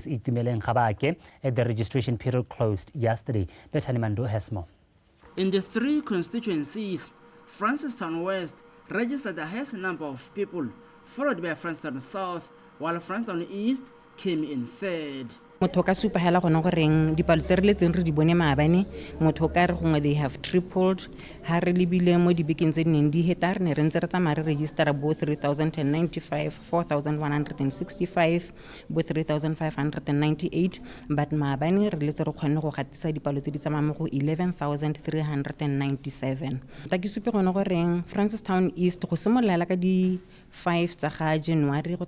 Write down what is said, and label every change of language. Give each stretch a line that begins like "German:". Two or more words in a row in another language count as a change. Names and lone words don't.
English: Itumele Nkhabake, at the registration period closed yesterday. Bethany Mando has more. In the 3 constituencies, Francistown West registered the highest number of people, followed by Francistown South, while Francistown East came in third.
Tswana: Motho ka supa hela gona goreng dipalo tse re letseng re di bone maabane motho ka re gongwe
English: they have tripled
Tswana: ha re lebile mo dibekeng tse neng di heta re ne re ntse re tsamaya re register bo 3,095 4,165 bo 3,598 but maabane re letse re kgone go gatisa dipalo tse di tsamaya mo go 11,397 ta ke supe gona goreng Francistown East go simolola ka di 5 tsa ga January go ta